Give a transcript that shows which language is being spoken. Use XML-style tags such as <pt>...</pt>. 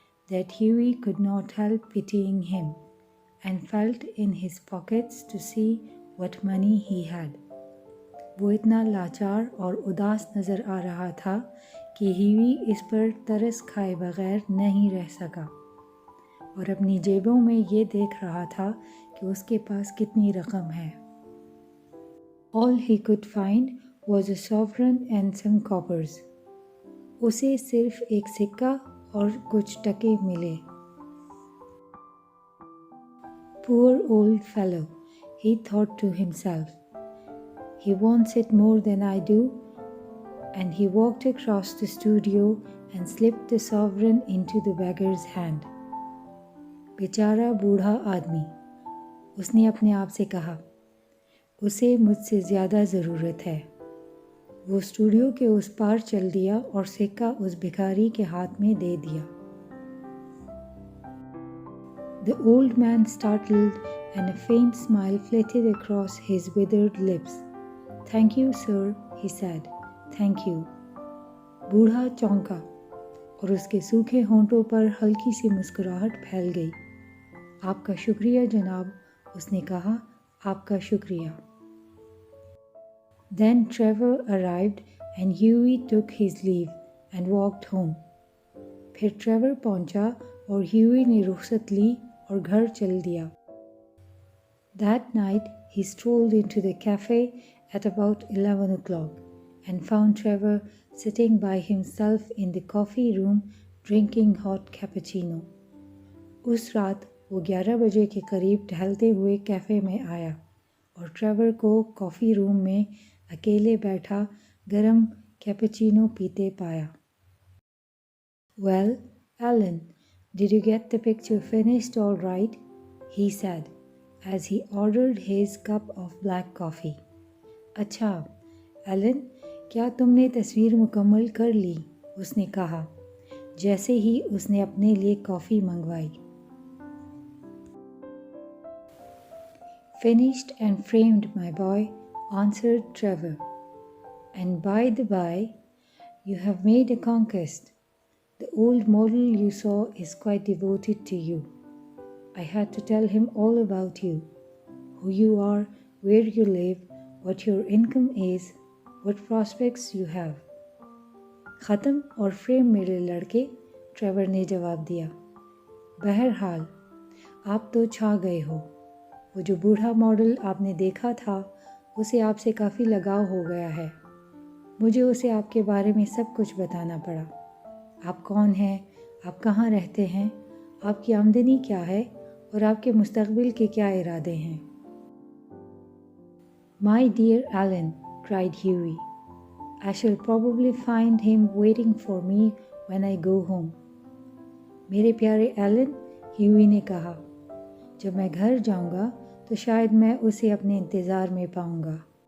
<en>that Hughie could not help pitying him and felt in his pockets to see what money he had.</en> <hi>वो इतना लाचार और उदास नज़र आ रहा था कि ह्यूई इस पर तरस खाए बगैर नहीं रह सका और अपनी जेबों में ये देख रहा था कि उसके पास कितनी रकम है.</hi> <en>All he could find was a sovereign and some coppers.</en> <hi>उसे सिर्फ एक सिक्का और कुछ टके मिले.</hi> <en>Poor old fellow, he thought to himself. He wants it more than I do, and he walked across the studio and slipped the sovereign into the beggar's hand.</en> <hi>बेचारा बूढ़ा आदमी, उसने अपने आप से कहा, उसे मुझसे ज़्यादा ज़रूरत है. वो स्टूडियो के उस पार चल दिया और सिक्का उस भिखारी के हाथ में दे दिया.</hi> <en>The old man startled and a faint smile flitted across his withered lips. Thank you, sir, he said. Thank you.</en> <hi>बूढ़ा चौंका और उसके सूखे होंठों पर हल्की सी मुस्कुराहट फैल गई. आपका शुक्रिया जनाब, उसने कहा, आपका शुक्रिया.</hi> <en>Then Trevor arrived and Hughie took his leave and walked home.</en> <hi>फिर ट्रेवर पहुंचा और ह्यूई ने रुखसत ली और घर चल दिया.</hi> <en>That night he strolled into the cafe at about 11 o'clock and found Trevor sitting by himself in the coffee room drinking hot cappuccino.</en> <hi>उस रात वो 11 बजे के करीब टहलते हुए कैफ़े में आया और ट्रेवर को कॉफ़ी रूम में अकेले बैठा गरम कैपुचिनो पीते पाया.</hi> <en>Well, Alan, did you get the picture finished all right? He said, as he ordered his cup of black coffee.</en> <hi>अच्छा, एलन, क्या तुमने तस्वीर मुकम्मल कर ली? उसने कहा, जैसे ही उसने अपने लिए कॉफ़ी मंगवाई.</hi> <en>Finished and framed, my boy, answered Trevor. And by the by, you have made a conquest. The old model you saw is quite devoted to you. I had to tell him all about you, who you are, where you live, what your income is, what prospects you have.</en> <hi>ख़त्म और frame मेरे लड़के, Trevor ने जवाब दिया. बहरहाल, आप तो छा गए हो. वो जो बूढ़ा मॉडल आपने देखा था, उसे आपसे काफ़ी लगाव हो गया है. मुझे उसे आपके बारे में सब कुछ बताना पड़ा. आप कौन हैं, आप कहाँ रहते हैं, आपकी आमदनी क्या है और आपके मुस्तकबिल के क्या इरादे हैं.</hi> <en>My dear Alan, cried Hughie, I shall probably find him waiting for me when I go home.</en> <hi>मेरे प्यारे एलन, ह्यूई ने कहा, जब मैं घर जाऊंगा तो शायद मैं उसे अपने इंतज़ार में पाऊंगा.</hi>